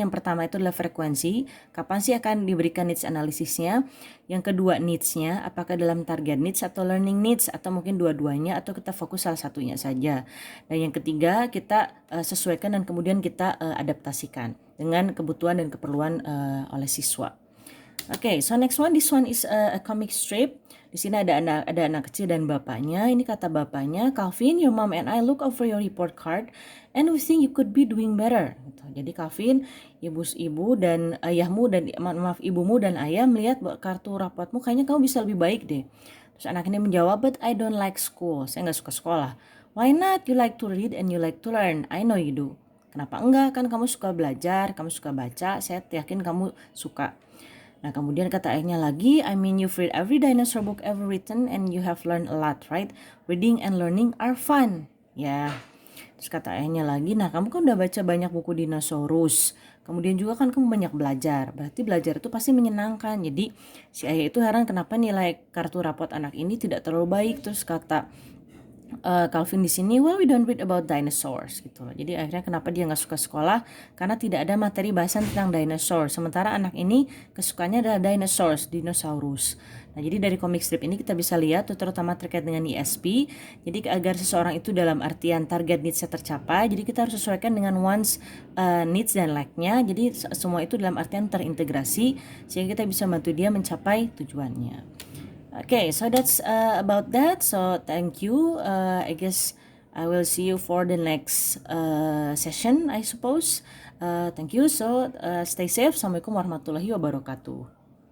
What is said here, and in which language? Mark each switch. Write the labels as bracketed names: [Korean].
[Indonesian] Yang pertama itu adalah frekuensi, kapan sih akan diberikan needs analisisnya. Yang kedua needs-nya, apakah dalam target needs atau learning needs, atau mungkin dua-duanya, atau kita fokus salah satunya saja. Dan yang ketiga kita sesuaikan dan kemudian kita adaptasikan dengan kebutuhan dan keperluan oleh siswa. [English] Okay, so next one, this one is a comic strip. [Indonesian] Di sini ada anak kecil dan bapaknya. Ini kata bapaknya, [English] Calvin, your mom and I look over your report card and we think you could be doing better. [Indonesian] Jadi Calvin, ibu dan ayahmu dan ibumu dan ayah melihat kartu rapotmu, kayaknya kamu bisa lebih baik deh. Terus anak ini menjawab, [English] but I don't like school. [Indonesian] Saya nggak suka sekolah. [English] Why not? You like to read and you like to learn. I know you do. [Indonesian] Kenapa enggak? Kan kamu suka belajar, kamu suka baca. Saya yakin kamu suka. Nah, kemudian kata ayahnya lagi, [English] I mean you've read every dinosaur book ever written and you have learned a lot, right? Reading and learning are fun. [Indonesian] Ya. Terus kata ayahnya lagi, nah kamu kan udah baca banyak buku dinosaurus. Kemudian juga kan kamu banyak belajar. Berarti belajar itu pasti menyenangkan. Jadi si ayah itu heran kenapa nilai kartu rapot anak ini tidak terlalu baik. Terus kata Calvin di sini, [English] well, we don't read about dinosaurs [Indonesian] gitu loh. Jadi akhirnya kenapa dia nggak suka sekolah? Karena tidak ada materi bahasan tentang dinosaur. Sementara anak ini kesukaannya adalah dinosaurs, dinosaurus. Nah, jadi dari komik strip ini kita bisa lihat, terutama terkait dengan ESP. Jadi agar seseorang itu dalam artian target needs-nya tercapai, jadi kita harus sesuaikan dengan wants, needs dan like-nya. Jadi semua itu dalam artian terintegrasi sehingga kita bisa bantu dia mencapai tujuannya. [English] Okay, so that's about that. So thank you. I guess I will see you for the next session, I suppose. Thank you. So stay safe. [Arabic] Assalamualaikum warahmatullahi wabarakatuh.